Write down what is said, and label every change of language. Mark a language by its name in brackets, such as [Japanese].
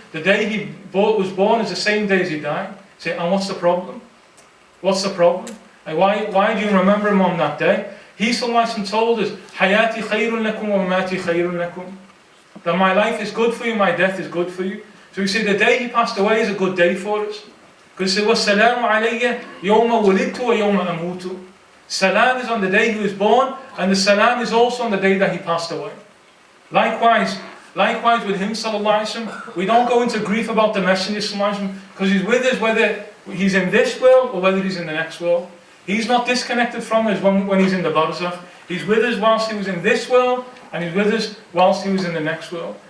[English] The day he was born is the same day as he died. Say, and what's the problem? What's the problem? And why do you remember him on that day? He ﷺ told us, [Arabic] Hayati khayrun lakum wa mamati khayrun lakum. [English] That my life is good for you, my death is good for you. So we say the day he passed away is a good day for us. Because it was [Arabic] وَالسَّلَامُ عَلَيَّ يَوْمَ وُلِدْتُ وَيَوْمَ أَمُوتُ. [English] Salam is on the day he was born, and the salam is also on the day that he passed away. Likewise with him sallallahu alaihi wasallam, we don't go into grief about the Messenger sallallahu alaihi wasallam, because he's with us whether he's in this world or whether he's in the next world. He's not disconnected from us when he's in the barzakh. He's with us whilst he was in this world, and he's with us whilst he was in the next world.